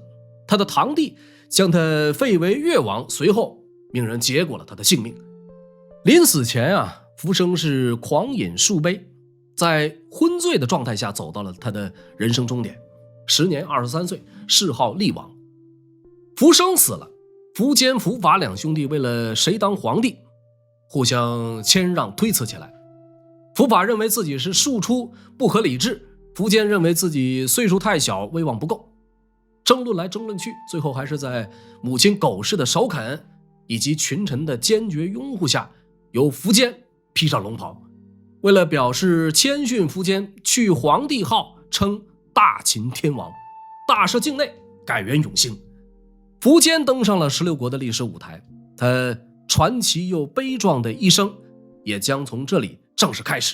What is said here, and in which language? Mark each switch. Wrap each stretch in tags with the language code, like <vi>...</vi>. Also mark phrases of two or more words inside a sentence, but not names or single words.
<zh>他的堂弟將他廢為越王，隨後命人結果了他的性命。臨死前啊，苻生是狂飲數杯，在昏醉的狀態下走到了他的人生終點。時年23歲，諡號厲王。苻生死了，苻堅、苻法兩兄弟為了誰當皇帝，互相謙讓推辭起來。苻法認為自己是庶出，不合禮制，苻堅認為自己歲數太小，威望不夠。爭論來爭論去，最後還是在母親苟氏的首肯以及群臣的堅決擁護下，由苻堅披上龍袍，為了表示謙遜，苻堅去皇帝號，稱大秦天王，大赦境內，改元永興。苻堅登上了16國的歷史舞台，他傳奇又悲壯的一生也將從這裡正式開始。</zh>